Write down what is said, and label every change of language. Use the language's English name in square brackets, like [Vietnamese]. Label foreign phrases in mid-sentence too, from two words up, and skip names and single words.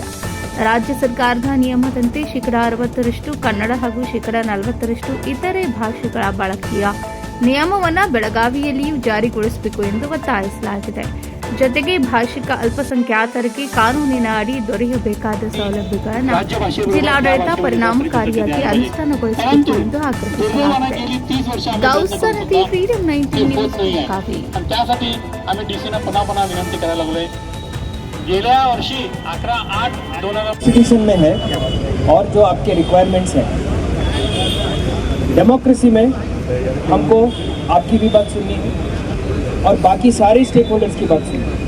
[Kannada] ರಾಜ್ಯ ಸರ್ಕಾರದ ನಿಯಮದಂತೆ 60% ಕನ್ನಡ ಹಾಗೂ 40% ಇತರೆ ಭಾಷೆಗಳ ಬಳಕೆಯ ನಿಯಮವನ್ನು ಬೆಳಗಾವಿಯಲ್ಲಿಯೂ ಜಾರಿಗೊಳಿಸಬೇಕು ಎಂದು ಒತ್ತಾಯಿಸಲಾಗಿದೆ. ಜೊತೆಗೆ ಭಾಷಿಕ ಅಲ್ಪಸಂಖ್ಯಾತರಿಗೆ ಕಾನೂನಿನ ಅಡಿ ದೊರೆಯಬೇಕಾದ ಸೌಲಭ್ಯಗಳನ್ನು ಜಿಲ್ಲಾಡಳಿತ ಪರಿಣಾಮಕಾರಿಯಾಗಿ ಅನುಷ್ಠಾನಗೊಳಿಸಬೇಕು ಎಂದು ಆಗ್ರಹಿಸಲಾಗಿದೆ. ಗೌಸನದಿ ಫ್ರೀಡಂ 19 ನ್ಯೂಸ್ ಬೆಳಗಾವಿ. [Marathi] गेल्या वर्षी [Hindi] 11/8/2000 में है और जो आपके रिक्वायरमेंट्स हैं डेमोक्रेसी में हमको आपकी भी बात सुननी है और बाकी सारे [English] stake holders [Hindi] की बात सुननी है.